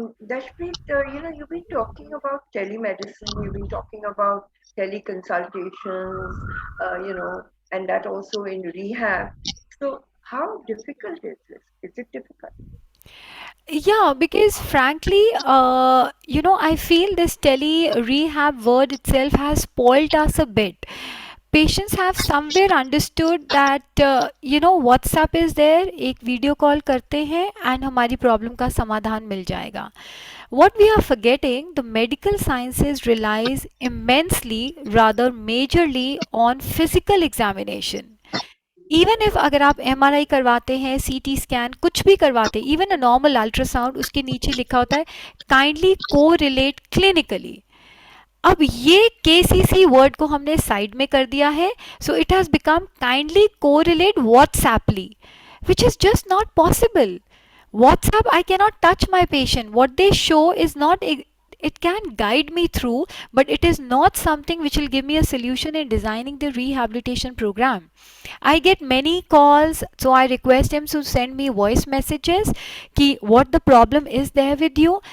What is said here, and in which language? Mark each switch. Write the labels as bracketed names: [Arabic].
[English] Dashpreet, you've been talking about telemedicine, you've been talking about teleconsultations, and that also in rehab. So, how difficult is this? Is it difficult? Yeah, because frankly, I feel this tele rehab word itself has spoiled us a bit. Patients have somewhere understood that, WhatsApp is there, [Hindi] एक video call करते हैं and हमारी problem का समाधान मिल जाएगा. [English] What we are forgetting, the medical sciences relies immensely, rather majorly, on physical examination. Even if [Hindi] अगर आप MRI करवाते हैं, सीटी स्कैन कुछ भी करवाते हैं, इवन अ नॉर्मल अल्ट्रासाउंड, उसके नीचे लिखा होता है [English] Kindly correlate clinically. [Hindi] अब ये केसीसी वर्ड को हमने साइड में कर दिया है, [English] So it has become kindly correlate WhatsApply, which is just not possible. WhatsApp, I cannot touch my patient. What they show is not, it can guide me through, but it is not something which will give me a solution in designing the rehabilitation program. I get many calls, so I request them to send me voice messages ki what the problem is there with you.